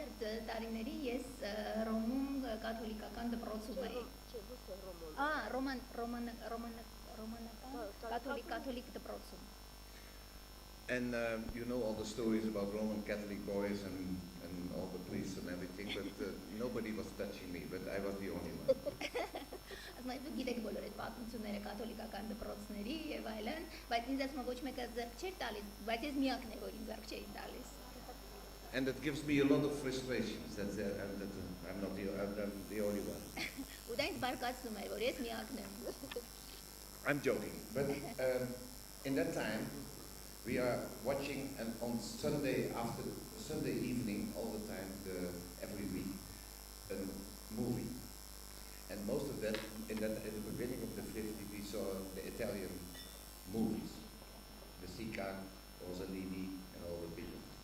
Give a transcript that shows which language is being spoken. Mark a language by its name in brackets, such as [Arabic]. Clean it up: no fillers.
[Armenian] Տարիների ես Ռոմում կաթոլիկական դպրոցում էի։ Ռոմանական կաթոլիկ դպրոցում։ [English] And you know all the stories about Roman Catholic boys and all the priests and everything, but nobody was touching me, but I was the only one. [Armenian] Ասում եմ գիտեք բոլոր այդ պատմությունները կաթոլիկական դպրոցների եւ այլն, բայց ինձ ասում ոչ մեկը ձեռք չէր տալիս, բայց ես միակն եմ որ ինձ ձեռք չէին տալիս։ [English] And that gives me a lot of frustrations that I'm not the only one. [Armenian] Ու դա ինձ բարկացնում է որ ես միակն եմ։ [English] I'm joking, but in that time we are watching and on Sunday after Sunday evening all the time every week a movie. And most of that, in the beginning of the 50s, we saw the Italian movies, the Sica, Rossellini, and all the people.